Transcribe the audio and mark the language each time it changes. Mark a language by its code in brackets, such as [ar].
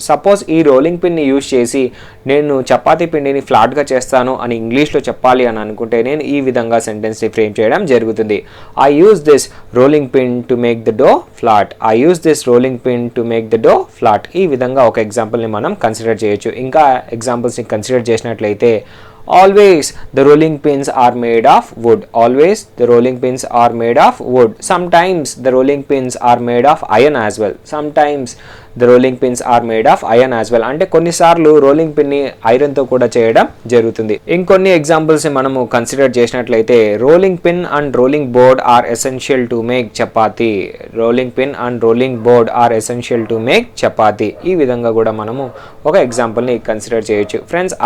[te] Suppose ఈ rolling పిన్ని use చేసి నేను చపాతీ పిండిని ఫ్లాట్గా చేస్తాను అని ఇంగ్లీష్లో చెప్పాలి అని అనుకుంటే నేను ఈ విధంగా సెంటెన్స్ని ఫ్రేమ్ చేయడం జరుగుతుంది. [en] I use this rolling pin to make the dough flat. I use this rolling pin to make the dough flat. [te] ఈ విధంగా ఒక ఎగ్జాంపుల్ని మనం కన్సిడర్ చేయొచ్చు. ఇంకా ఎగ్జాంపుల్స్ని కన్సిడర్ చేసినట్లయితే [en] always the rolling pins are made of wood. Always the rolling pins are made of wood. Sometimes the rolling pins are made of iron as well. Sometimes the rolling pins are made of iron as well. [te] అంటే కొన్నిసార్లు rolling పిన్ని iron తో కూడా చేయడం జరుగుతుంది. ఇంకొన్ని examples మనము consider చేసినట్లయితే [en] Rolling pin and rolling board are essential to make chapati. Rolling pin and rolling board are essential to make chapati. [te] ఈ విధంగా కూడా మనము ఒక ఎగ్జాంపుల్ని కన్సిడర్ చేయొచ్చు ఫ్రెండ్స్.